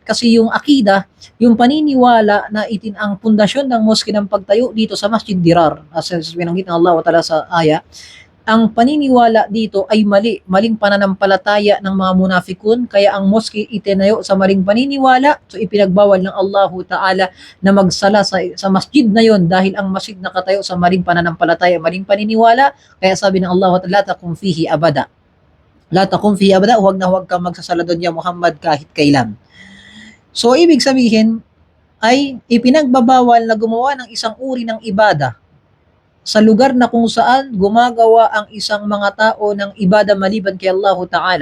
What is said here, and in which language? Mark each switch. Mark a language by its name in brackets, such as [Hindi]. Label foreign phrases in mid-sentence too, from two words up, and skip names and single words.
[Filipino] Kasi yung akida, yung paniniwala na ang pundasyon ng mosque ng pagtayo dito sa Masjid Dirar, as binanggit ng [Arabic] الله تعالى [Filipino] sa aya, ang paniniwala dito ay maling pananampalataya ng mga munafikun, kaya ang mosque itinayo sa maling paniniwala. So ipinagbawal ng [Arabic] الله تعالى [Filipino] na magsala sa masjid na yon, dahil ang masjid nakatayo sa maling pananampalataya, maling paniniwala. Kaya sabi ng [Arabic] الله تعالى, لا تقم فيه أبدا, [Filipino] huwag kang magsasala doon ya Muhammad kahit kailan. So ibig sabihin ay ipinagbabawal na gumawa ng isang uri ng ibada sa lugar na kung saan gumagawa ang isang mga tao ng ibada maliban kay [Arabic] الله تعالى.